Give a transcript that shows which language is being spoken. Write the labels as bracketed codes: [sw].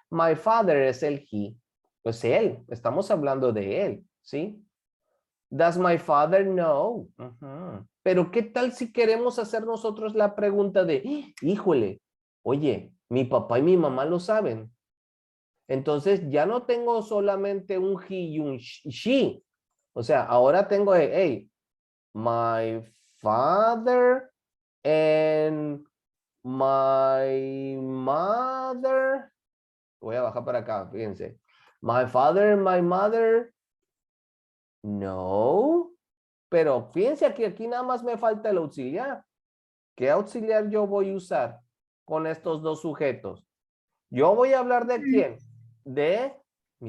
[en] My father [es] es el he, pues él, estamos hablando de él, ¿sí? [en] Does my father know? [es] Ujú. Pero ¿qué tal si queremos hacer nosotros la pregunta de, híjole, oye, mi papá y mi mamá lo saben? Entonces ya no tengo solamente un he y un she. O sea, ahora tengo, [en] hey, my father and my mother. [es] Voy a bajar para acá, fíjense. [en] My father and my mother. [es] No. Pero fíjense que aquí nada más me falta el auxiliar. ¿Qué auxiliar yo voy a usar con estos dos sujetos? Yo voy a hablar de quién? De mi